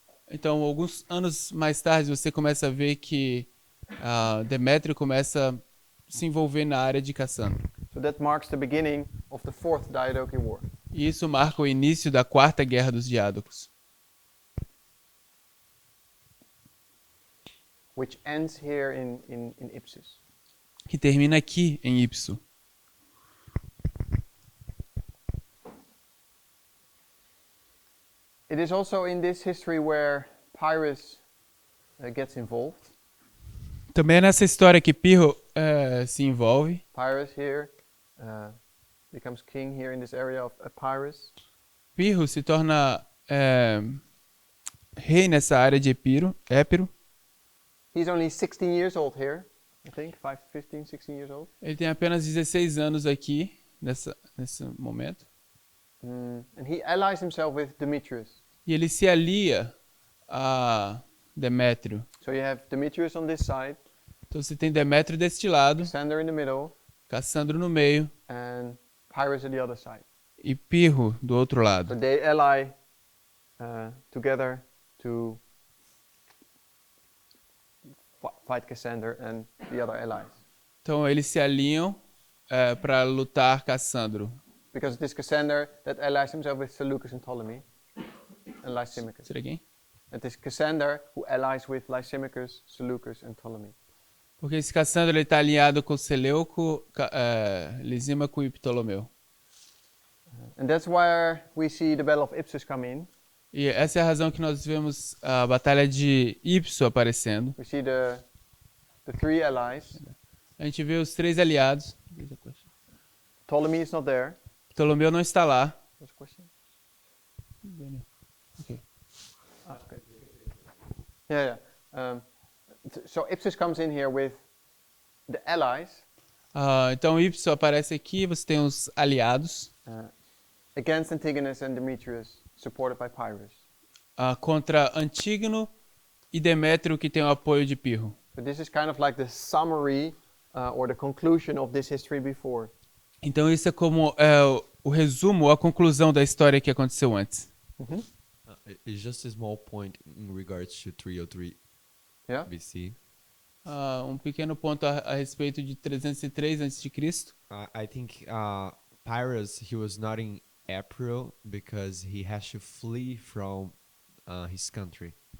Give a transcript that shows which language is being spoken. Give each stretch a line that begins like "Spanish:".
Portuguese: Então, alguns anos mais tarde, você começa a ver que Demétrio começa a se envolver na área de Cassandra.
English: So that marks the beginning of the fourth Diadochi War.
Portuguese: E isso marca o início da quarta guerra dos diádocos,
English: which ends here in Ipsus.
Portuguese: que termina aqui em Ipso.
English: It is also in this history where Pirro gets involved.
Portuguese: Também é nessa história que Pirro se envolve.
English: Pirro here becomes king here in this area of Epirus.
Portuguese: Pirro se torna rei nessa área de Épiro.
English: He's only 16 years old here, I think, 15, 16 years old.
Portuguese: Ele tem apenas 16 anos aqui, nesse momento.
English: And he allies himself with Demetrius.
Portuguese: E ele se alia a Demétrio.
English: So you have Demetrius on this side,
Portuguese: Então você tem Demétrio deste lado,
English: Cassandra in the middle,
Portuguese: Cassandro no meio
English: and Pirus at the other side.
Portuguese: e Pirro do outro
English: So
Portuguese: lado.
English: they ally together to fight Cassandra and the other allies.
Portuguese: Então eles se alinham para lutar Cassandro.
English: Because it is Cassandra that allies himself with Seleucus and Ptolemy and Lysimachus.
Portuguese: Será quem?
English: It is Cassandra who allies with Lysimachus, Seleucus and Ptolemy.
Portuguese: Porque esse Cassandro está alinhado com Seleuco, Lisímaco e Ptolomeu.
English: And that's where we see the Battle of Ipsus come in.
Portuguese: E essa é a razão que nós vemos a batalha de Ipso aparecendo.
English: We see the the three allies.
Portuguese: A gente vê os três aliados.
English: Ptolemy is not there.
Portuguese: Ptolomeu não está lá.
English: What's the question? Okay. Okay. Yeah. So Ipsus comes in here with the allies
Portuguese: Então Y aparece aqui, você tem os aliados
English: against Antigonus and Demetrius, supported by Pirro.
Portuguese: Contra Antígono e Demétrio, que tem o apoio de Pirro.
English: But this is kind of like the summary or the conclusion of this history before.
Portuguese: Então isso é como o resumo, a conclusão da história que aconteceu antes.
English: It's just a small point in regards to 303 Yeah. BC.
Portuguese: Um pequeno ponto a respeito de 303 a.C.
English: I think Pyrrhus, he was not in April because he has to flee from his country.